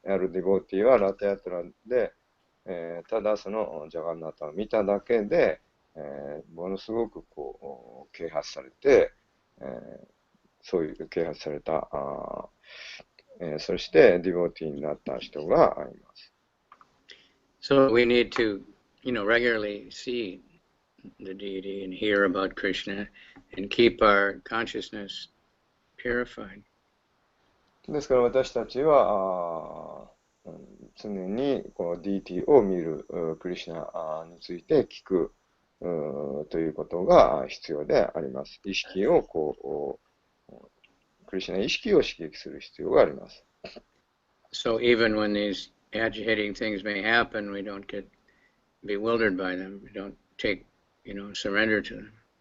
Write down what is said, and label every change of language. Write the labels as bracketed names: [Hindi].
[Japanese] あるディボーティーはラテアトラで、ただジャガンナタを見ただけで、ものすごく啓発されて、そういう啓発された、そしてディボーティーになった人がいます。 [English] So we need to, regularly see the deity and hear about Krishna and keep our consciousness purified. [Japanese] ですから私たちは常にこのディーティを見る、クリシュナについて聞くということが必要であります。意識をクリシュナ意識を刺激する必要があります。 [English] So even when these agitating things may happen, we don't get bewildered by them. We don't take, surrender to them.